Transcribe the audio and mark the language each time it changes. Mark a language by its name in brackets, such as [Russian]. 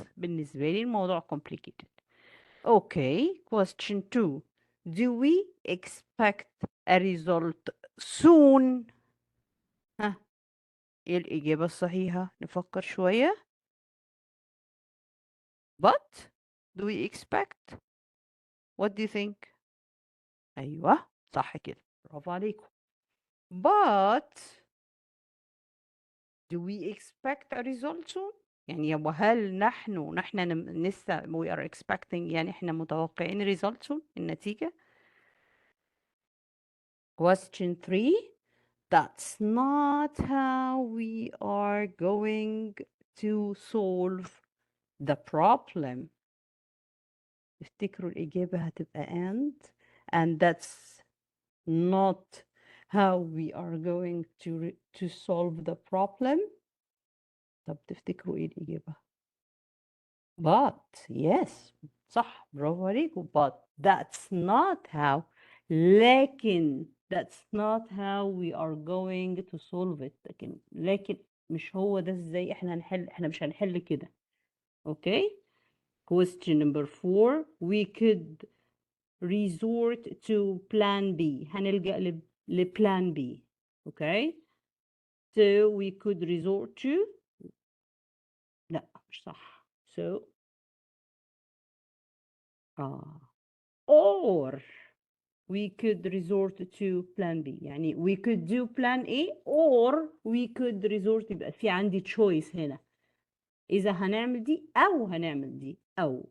[Arabic] بالنسبة لي الموضوع complicated. [English] Okay, question 2. Do we expect a result soon? [Arabic] ها، ايه الإجابة الصحيحة؟ نفكر شوية. [English] But do we expect? What do you think? [Arabic] أيوة صح كده، برافو عليكم. [English] But do we expect a result soon؟ [Arabic] يعني وهل نحن لسه [English] we are expecting، [Arabic] يعني احنا متوقعين [English] result soon، [Arabic] النتيجة. [English] question 3. That's not how we are going to solve the problem. [Arabic] افتكروا الإجابة هتبقى [English] and that's not how we are going to solve the problem. [Arabic] طب تفتكروا ايه الإجابة؟ [English] but yes، [Arabic] صح، برافو عليكم. [English] but that's not how، لكن that's not how we are going to solve it. [Arabic] لكن مش هو ده ازاي احنا هنحل، احنا مش هنحل كده. [English] okay. question number 4. we could resort to plan B. [Arabic] هنلجأ لplan B. [English] okay. so we could resort to، [Arabic] لا مش صح. [English] so or we could resort to plan B. [Arabic] يعني [English] we could do plan A or we could resort، [Arabic] يبقى في عندي choice هنا، إذا هنعمل دي أو هنعمل دي أو.